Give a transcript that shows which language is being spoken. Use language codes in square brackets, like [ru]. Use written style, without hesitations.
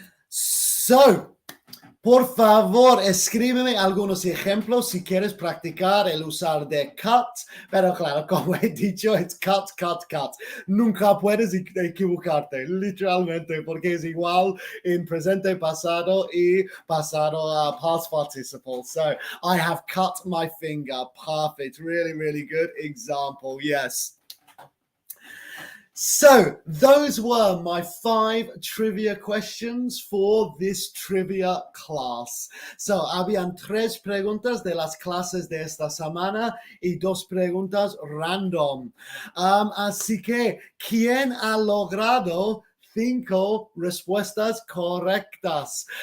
[es] So, por favor, escríbeme algunos ejemplos si quieres practicar el usar de cut, pero claro, como he dicho, es cut, cut, cut. Nunca puedes equivocarte, literalmente, porque es igual en presente, pasado y pasado past participle. [en] So, I have cut my finger. Perfect. Really, really good example. Yes. So, those were my 5 trivia questions for this trivia class. [es] So, habían 3 preguntas de las clases de esta semana y 2 preguntas random. Así que, ¿quién ha logrado 5 respuestas correctas?